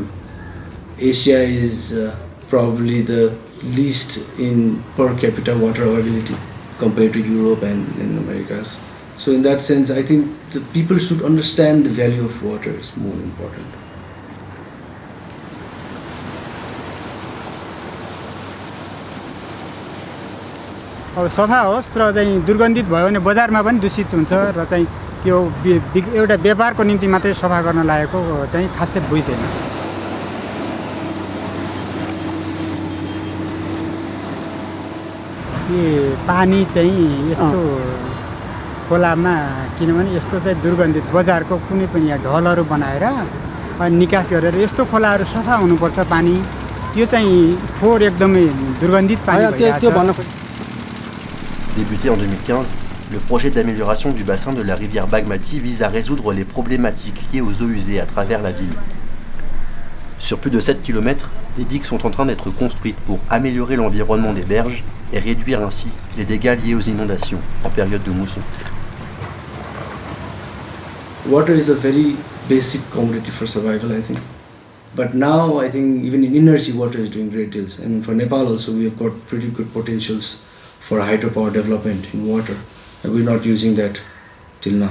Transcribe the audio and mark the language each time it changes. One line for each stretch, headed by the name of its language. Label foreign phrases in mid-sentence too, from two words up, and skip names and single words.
English: Asia is probably the least in per capita water availability compared to Europe and in Americas. So in that sense, I think the people should understand the value of water is more important.
Nepali: अब सफा होस् र चाहिँ दुर्गन्धित भयो भने बजारमा पनि दूषित हुन्छ र चाहिँ यो एउटा व्यापारको निम्ति मात्रै सफा गर्न लागेको चाहिँ खासै बुझ्दैन। यो पानी चाहिँ यस्तो खोलामा किनभने यस्तो चाहिँ दुर्गन्धित बजारको कुनै पनि यहाँ ढलहरू बनाएर अनि निकास गरेर यस्तो खोलाहरू सफा हुनुपर्छ पानी, त्यो चाहिँ फोहोर एकदमै दुर्गन्धित पानी भइरहेको छ।
French: Débuté en 2015, le projet d'amélioration du bassin de la rivière Bagmati vise à résoudre les problématiques liées aux eaux usées à travers la ville. Sur plus de 7 km, des digues sont en train d'être construites pour améliorer l'environnement des berges et réduire ainsi les dégâts liés aux inondations en période de mousson.
English: Water is a very basic commodity for survival, I think. But now I think even in inner sea water is doing great deals. And for Nepal also we have got pretty good potentials for hydropower development in water, and we're not using that till now.